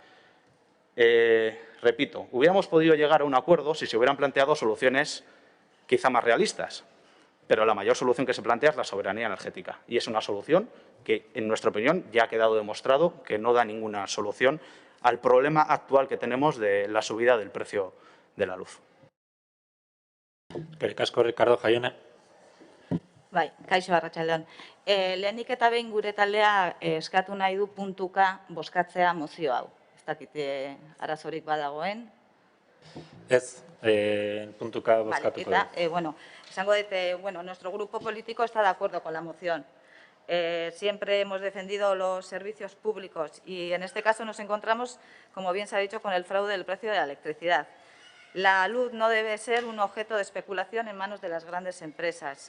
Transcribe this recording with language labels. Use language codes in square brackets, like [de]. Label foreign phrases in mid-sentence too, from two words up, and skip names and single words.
[es] Repito, hubiéramos podido llegar a un acuerdo si se hubieran planteado soluciones quizá más realistas, pero la mayor solución que se plantea es la soberanía energética y es una solución que, en nuestra opinión, ya ha quedado demostrado que no da ninguna solución al problema actual que tenemos de la subida del precio de la luz. [eu] Eskerrik asko, Ricardo Jaione. Bai, kaixo arratsaldeon. Lehenik eta behin gure taldea eskatu nahi du puntuka bozkatzea mozio hau. Ez dakit arazorik badagoen. Ez, puntuka bozkatuko. Vale, eta, bueno, esango dut, [es] nuestro grupo político está de acuerdo con la moción. Siempre hemos defendido los servicios públicos y en este caso nos encontramos, como bien se ha dicho, con el fraude del precio de la electricidad. La luz no debe ser un objeto de especulación en manos de las grandes empresas.